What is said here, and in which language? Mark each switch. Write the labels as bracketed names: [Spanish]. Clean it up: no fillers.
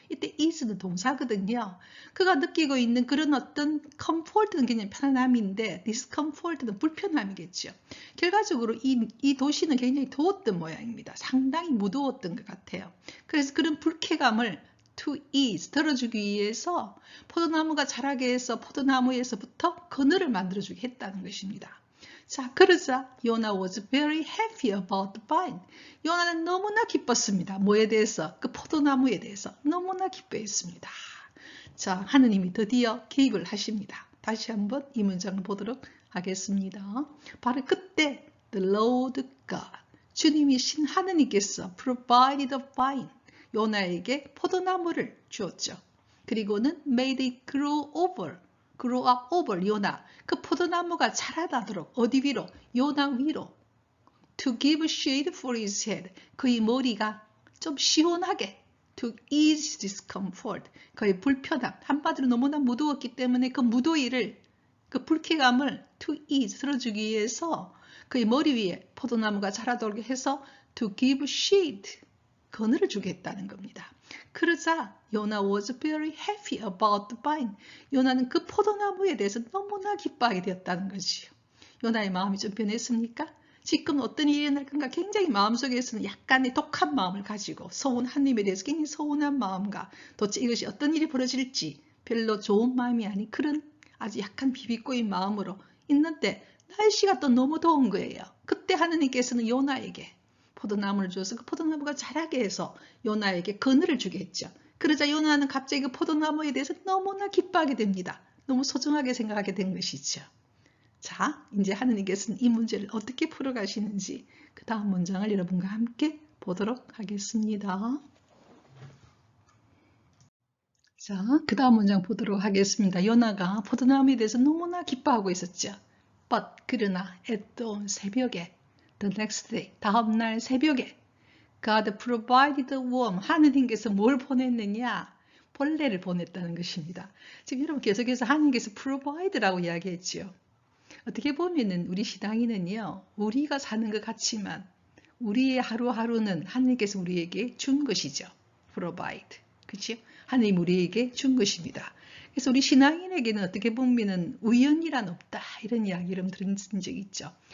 [Korean] 이때 ease는 동사거든요. 그가 느끼고 있는 그런 어떤 comfort는 굉장히 편안함인데 discomfort는 불편함이겠죠. 결과적으로 이 도시는 굉장히 더웠던 모양입니다. 상당히 무더웠던 것 같아요. 그래서 그런 불쾌감을 [English] to ease, [Korean] 덜어주기 위해서 포도나무가 자라게 해서 포도나무에서부터 그늘을 만들어주게 했다는 것입니다. 자, 그러자 [English] 요나 was very happy about the vine. [Korean] 요나는 너무나 기뻤습니다. 뭐에 대해서? 그 포도나무에 대해서 너무나 기뻐했습니다. 자, 하느님이 드디어 개입을 하십니다. 다시 한번 이 문장을 보도록 하겠습니다. 바로 그때 [English] the Lord God, [Korean] 주님이신 하느님께서 [English] provided the vine, [Korean] 요나에게 포도나무를 주었죠. 그리고는 [English] made it grow up over [Korean] 요나, 그 포도나무가 자라나도록 어디 위로? 요나 위로. [English] To give shade for his head, [Korean] 그의 머리가 좀 시원하게. [English] To ease discomfort, [Korean] 그의 불편함, 한마디로 너무나 무더웠기 때문에 그 무더위를, 그 불쾌감을 [English] to ease, [Korean] 들어주기 위해서 그의 머리 위에 포도나무가 자라도록 해서 [English] to give shade, [Korean] 그늘을 주겠다는 겁니다. 그러자 [English] 요나 was very happy about the vine. [Korean] 요나는 그 포도나무에 대해서 너무나 기뻐하게 되었다는 것이요. 요나의 마음이 좀 변했습니까? 지금 어떤 일이 일어날 건가 굉장히 마음속에서는 약간의 독한 마음을 가지고 하느님에 대해서 굉장히 서운한 마음과 도대체 이것이 어떤 일이 벌어질지 별로 좋은 마음이 아닌 그런 아주 약간 비비꼬인 마음으로 있는데 날씨가 또 너무 더운 거예요. 그때 하느님께서는 요나에게 포도나무를 주어서 그 포도나무가 자라게 해서 요나에게 그늘을 주게 했죠. 그러자 요나는 갑자기 그 포도나무에 대해서 너무나 기뻐하게 됩니다. 너무 소중하게 생각하게 된 것이죠. 자, 이제 하느님께서는 이 문제를 어떻게 풀어가시는지 그 다음 문장을 여러분과 함께 보도록 하겠습니다. 자, 그 다음 문장 보도록 하겠습니다. 요나가 포도나무에 대해서 너무나 기뻐하고 있었죠. [English] But [Korean] 그러나 [English] at dawn [Korean] 새벽에 [English] the next day [Korean] 다음날 새벽에 [English] God provided a worm [Korean] 하느님께서 뭘 보냈느냐? 벌레를 보냈다는 것입니다. 지금 여러분 계속해서 하느님께서 provide라고 이야기했죠. 어떻게 보면은 우리 신앙인은요, 우리가 사는 것 같지만 우리의 하루하루는 하느님께서 우리에게 준 것이죠. provide. 그렇죠? 하느님 우리에게 준 것입니다. 그래서 우리 신앙인에게는 어떻게 보면은 우연이란 없다 이런 이야기를 들은 적 있죠.